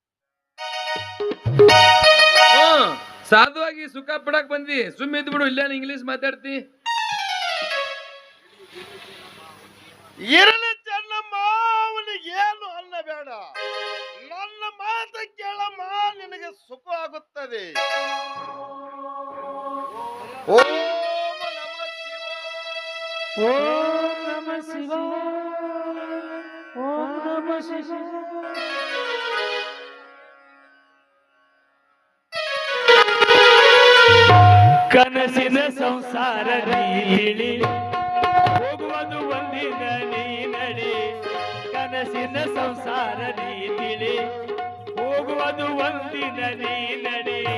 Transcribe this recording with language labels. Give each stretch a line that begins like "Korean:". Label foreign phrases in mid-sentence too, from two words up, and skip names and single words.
Kannada: ಸಾಧು ಆಗಿ ಸುಖ ಪಡಕ್ ಬಂದಿ, ಸುಮ್ಮ ಇದ್ ಬಿಡು, ಇಲ್ಲೇನು ಇಂಗ್ಲಿಷ್ ಮಾತಾಡ್ತಿ. ಇರಲಿ ಚೆನ್ನಮ್ಮ, ಅವನಿಗೆ ಏನು ಅನ್ನಬೇಡ, ನನ್ನ ಮಾತು ಕೇಳಮ್ಮ, ನಿನಗೆ ಸುಖ ಆಗುತ್ತದೆ.
Sanskrit: ಓಂ ನಮಃ ಶಿವಾಯ. ಓಂ ನಮಃ ಶಿವಾಯ. ಓಂ ನಮಃ ಶಿವಾಯ.
Kannada: ಕನಸಿನ ಸಂಸಾರ ನೀಳಿ ಹೋಗುವುದು ಒಂದಿನ ನೀ ನಡಿ. ಕನಸಿನ ಸಂಸಾರ ನೀತಿಳಿ ಹೋಗುವುದು ಒಂದಿನ ನೀ ನಡಿ.